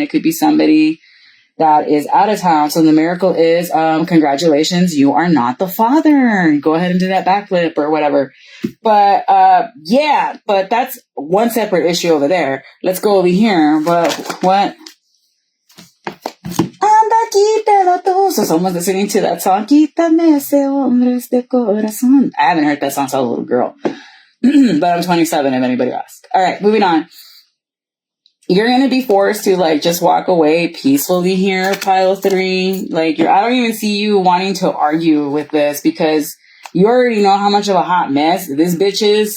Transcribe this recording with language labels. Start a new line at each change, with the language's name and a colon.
English: It could be somebody that is out of town. So the miracle is, congratulations, you are not the father. Go ahead and do that backflip or whatever. But yeah, but that's one separate issue over there. Let's go over here. But what? So someone's listening to that song.
Spanish: Quítame ese hombre de corazón.
English: I haven't heard that song since I was a little girl. But I'm 27 if anybody asks. All right, moving on. You're going to be forced to like just walk away peacefully here, pile 3. Like I don't even see you wanting to argue with this, because you already know how much of a hot mess this bitch is.